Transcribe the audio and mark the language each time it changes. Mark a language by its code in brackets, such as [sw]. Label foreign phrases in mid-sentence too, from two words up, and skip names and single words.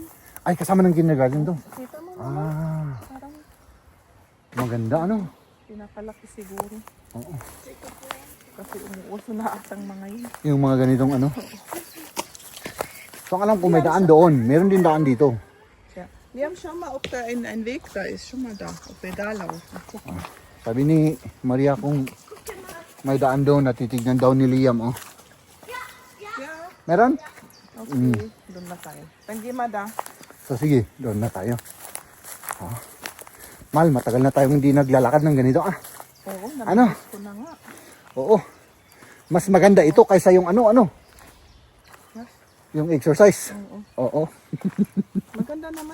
[tl] Ay, kasama ng kindergarten to. Kita mo naman. Ah, Parang maganda, ano? pinapalaki siguro. Oo. Kasi umuuso na atang mga yun. Yung mga ganitong ano. So, ang alam ko may daan doon. Meron din daan dito. Ja. [de] Wir haben schon mal, ob da ein Weg da ist, schon mal da, ob wir da laufen. Gucken. [tl] Sabi ni Maria kung may daan doon na titignan daw ni Liam, oh. [de] Ja, [tl] Meron? okay. Doon na tayo. [de] Dann gehen wir da. [tl] So, sige. Doon na tayo. Oh. Mal, matagal na tayong hindi naglalakad ng ganito, ah. Oo, Ano? nabibis ko na nga. Oo. Mas maganda ito kaysa yung ano. Yung exercise. Oo. Oo. Maganda naman.